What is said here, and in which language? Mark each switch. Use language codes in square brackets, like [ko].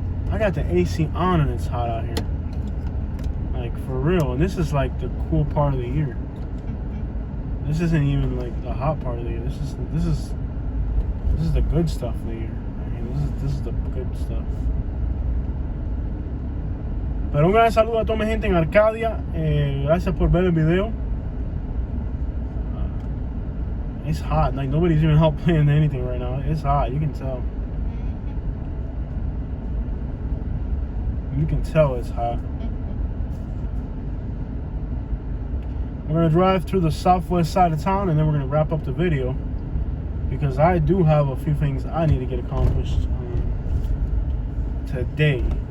[en] I got the AC on and it's hot out here. Like for real. And this is like the cool part of the year. This isn't even like the hot part of the year. This is the good stuff of the year. I mean, this is the good stuff. [es] Pero un gran saludo a toda mi gente en Arcadia. Gracias por ver el video. [en] It's hot. Like nobody's even helped playing anything right now. It's hot. You can tell. You can tell it's hot. We're going to drive through the southwest side of town and then we're going to wrap up the video because I do have a few things I need to get accomplished today.